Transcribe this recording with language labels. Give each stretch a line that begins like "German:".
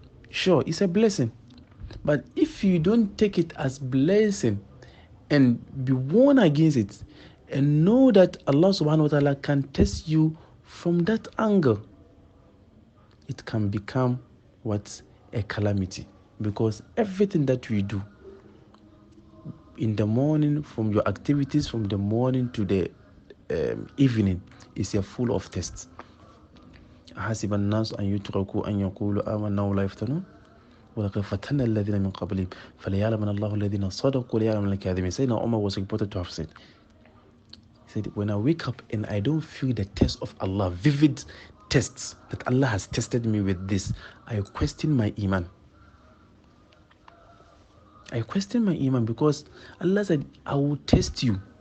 English: Sure, it's a blessing. But if you don't take it as blessing and be warned against it, and know that Allah subhanahu wa ta'ala can test you from that angle, it can become what? A calamity. Because everything that we do in the morning, from your activities from the morning to the evening, is full of tests.
Arabic: حسب الناس أن يتركوا أن يقولوا آمنا ولا يفتنون ولقد فتنا الذين من قبلهم فليعلمن الله الذين صدقوا وليعلمن الكاذبين.
English: Sayyidina Umar was reported to have said, he said, when I wake up and I don't feel the test of Allah, vivid tests that Allah has tested me with this, I question my iman. I question my iman, because Allah said, I will test you.